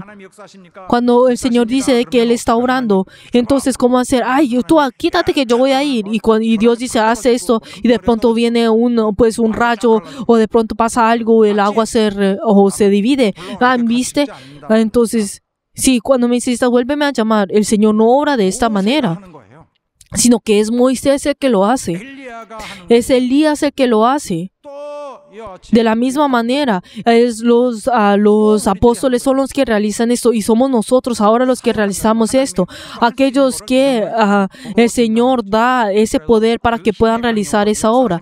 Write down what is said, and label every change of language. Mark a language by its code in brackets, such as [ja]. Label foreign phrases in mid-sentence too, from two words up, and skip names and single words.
[es] Cuando el Señor dice que Él está obrando, entonces ¿cómo hacer? Tú quítate que yo voy a ir. Y Dios dice, haz esto, y de pronto viene un rayo, o de pronto pasa algo, el agua se divide. ¿Viste? Entonces, si cuando me necesitas, vuélveme a llamar, el Señor no obra de esta manera, [ko] 하는 거예요. [es] sino que es Moisés el que lo hace. [ko] 엘리야가 하는 [es] Es Elías el que lo hace. [ko] 또 [es] De la misma manera, los apóstoles son los que realizan esto y somos nosotros ahora los que realizamos esto. Aquellos que el Señor da ese poder para que puedan realizar esa obra.